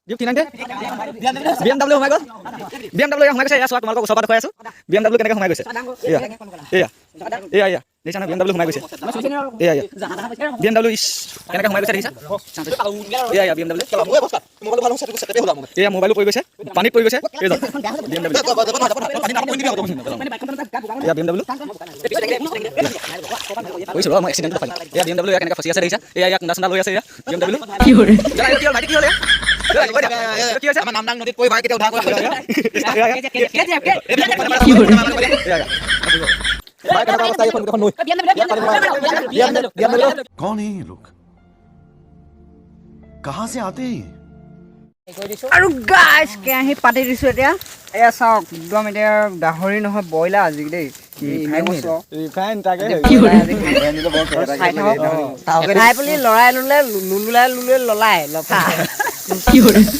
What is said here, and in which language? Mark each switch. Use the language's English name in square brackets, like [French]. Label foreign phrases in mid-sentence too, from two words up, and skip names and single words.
[Assamese] BMW সোমাই গ'ল BMW সোমাই গৈছে এয়া চোৱা তোমালোকক ওচৰৰ পৰা দেখুৱাই আছো BMW কেনেকৈ সোমাই গৈছে এয়া দেখিছা না BMW সোমাই গৈছে এয়া BMW কেনেকৈ সোমাই গৈছে দেখিছা এয়া BMW এয়া মোবাইলো পৰি গৈছে পানীত পৰি গৈছে BMW এয়া BMW কৈছো মই এক্সিডেণ্ট পাই এয়া BMW কেনেকৈ ফচি আছে দেখিছা এয়া কুন্দা চন্দা লৈ আছে এয়া BMW কি hore কি হ'লে কি হৈছে আমাৰ নামদাং নদীত পৰি ভাই কেতিয়া উদ্ধাৰ কৰা কি hore [Hindi] कौन है ये लोग कहां से आते हैं [Assamese] আৰু গাইস কেৰাহী পাতি দিছো এতিয়া এয়া চাওক একদম এতিয়া গাহৰি নহয় ব্ৰইলাৰ আজি দেই ৰিফাইন তাকে কি hore খাই পেলি লৰাই লুলে লুলুলাই ললাই লফা কি hore